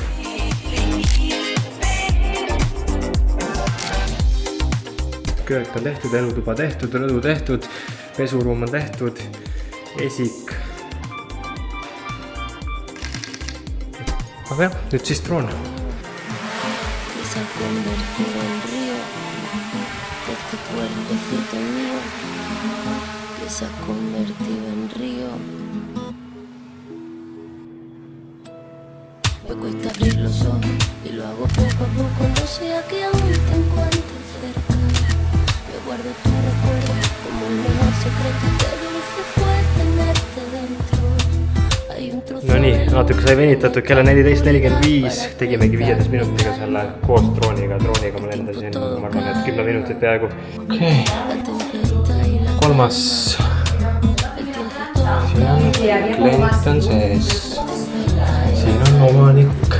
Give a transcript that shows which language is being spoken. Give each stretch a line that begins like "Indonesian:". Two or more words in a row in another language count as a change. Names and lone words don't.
Estonian: Köök on tehtud, elutuba tehtud, rõdu tehtud, pesuruum on tehtud, esik. Aga jah, nüüd siis troon.
Spanish: Se ha convertido en río. Me cuesta abrir los ojos y lo hago poco a poco. No sé a qué aún te encuentres cerca. Me guardo tu recuerdo como un mejor secreto. Qué dulce fue tenerte dentro. Hay un trozo.
Estonian: No nii, natuke sai venitatud, kell on 14.45. Tegimegi 15 minutiga selle koos drooniga. Drooniga ma lendasin, ma arvan, et 10 minutit peaaegu. Okei. Kolmas. Siin on klient on sees. Siin on omanik.